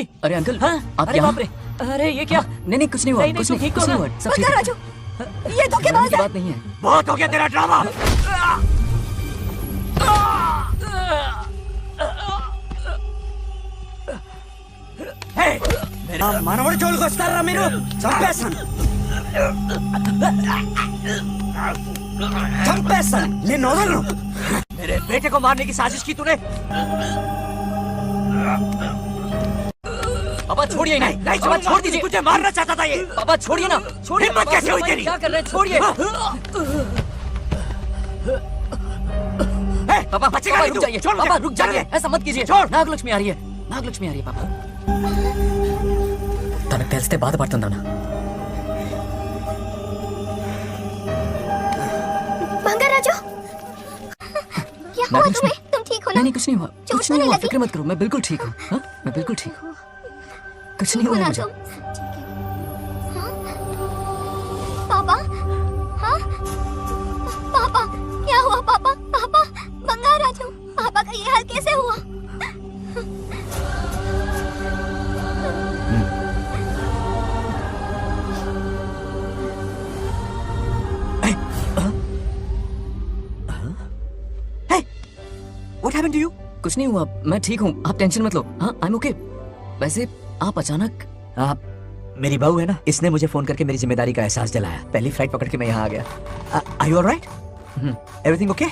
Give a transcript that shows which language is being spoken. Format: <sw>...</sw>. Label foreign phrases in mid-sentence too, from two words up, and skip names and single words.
<hi>अरे अंकल, हाँ? आप अरे यहाँ? बाप रे, अरे ये क्या? नहीं कुछ नहीं हुआ, नहीं, कुछ नहीं, नहीं, ठीक कुछ नहीं होगा। हुआ, सब ठीक है। राजू, ये धोखेबाज है। बात नहीं है। बहुत हो गया तेरा ड्रामा।</hi> <te>మనవడు జోలికి వస్తారా మీరు? చంపేస్తాను చంపేస్తాను, నేను వదలను।</te> <hi>मेरे बेटे को मारने की साजिश की तूने? पापा छोड़िए, नहीं, पापा छोड़ दीजिए। तुझे मारना चाहता था ये। पापा छोड़िए ना, छोड़िए। हिम्मत कैसे हुई तेरी? क्या कर रहे हैं? छोड़िए। पापा बचेगा नहीं रुक तू। जाइए, छोड़ पापा मुझे। रुक जाइए, ऐसा मत कीजिए। छोड़। नागलक्ष्मी आ रही है, नागलक्ष्मी आ रही है पापा।</hi> <te>తనకు తెలిస్తే బాధపడుతుందన్నా।</te> <hi>बंगाराजू, क्या हुआ तुम्हें? तुम ठीक हो ना? नहीं कुछ नहीं हुआ, चोट कुछ नहीं हुआ, लगी? फिक्र मत करो, मैं बिल्कुल ठीक हूँ। हाँ, मैं बिल्कुल ठीक हूँ, कुछ नहीं हुआ मुझे। पापा, हाँ? पापा, क्या हुआ पापा? पापा, बंगाराजू, पापा का ये हाल कैसे हुआ?</hi> <en>What happened to you?</en> <hi>कुछ नहीं हुआ, मैं ठीक हूँ, आप टेंशन मत लो। हाँ,</hi> <en>I'm okay।</en> <hi>वैसे आप अचानक आप मेरी बहू है ना, इसने मुझे फोन करके मेरी जिम्मेदारी का एहसास दिलाया। पहली फ्लाइट पकड़ के मैं यहाँ आ गया।</hi> <en>Are you all right? Everything okay?</en>